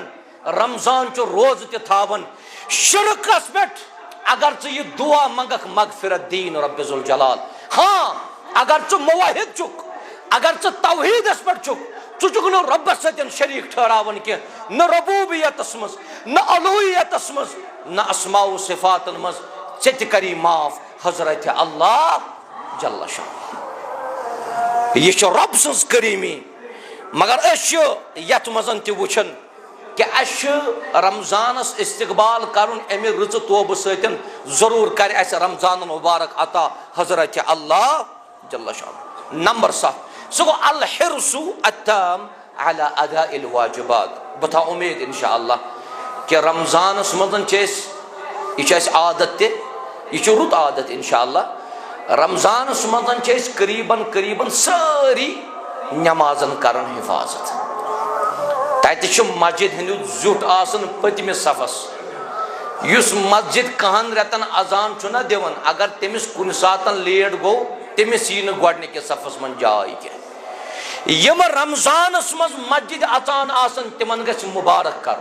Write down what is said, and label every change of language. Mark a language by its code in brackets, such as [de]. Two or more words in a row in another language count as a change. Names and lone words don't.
[ks] رمضان چہِ روزٕ تہِ تھاون شرکس پٮ۪ٹھ اگر ژٕ یہِ دعا منگکھ مغفرت دین رب ذوالجلال ہاں اگر ژٕ موحد چھُکھ اگر ژٕ توحیدس پٮ۪ٹھ چھُکھ ژٕ چھُکھ نہٕ رۄبس سۭتۍ شریٖک ٹھہراوان کینٛہہ نہ ربوبیتس منٛز نہ الوہیتس منٛز نہ اسماء و صفاتن منٛز ژےٚ تہِ کری معاف حضرت اللہ جل شان یہ چھِ رب سٕنٛز کریٖمی مگر أسۍ چھِ یتھ منٛز تہِ وٕچھان کہ اَسہِ چھُ رمضانس استقبال کرُن امہِ رٕژٕ توبہٕ سۭتۍ ضروٗر کرِ اَسہِ رمضان المبارک عطا حضرت اللہ جل شان نمبر 7 سُہ گوٚو [ar] الحرص التام علی اداء الواجبات [ks] بہٕ تھاو اُمید انشاء اللہ کہ رمضانس منٛز چھِ أسۍ یہِ چھُ اَسہِ عادت تہِ یہ چھُ رُت عادت انشاء اللہ رمضانس منٛز چھِ أسۍ قریٖباً سٲری نمازن کران حفاظت تتہِ چھُ مسجد ہٕنٛدیو زیُٹھ آسان پٔتمِس صفس یُس مسجد کہن رٮ۪تن اذان چھُنہ دِوان اگر تٔمِس کُنہِ ساتن لیٹ گوٚو تٔمِس یی نہٕ گۄڈنِکِس صفس منٛز جاے کینٛہہ یِم رمضانس منٛز مسجد اژان آسن تِمن گژھِ مُبارک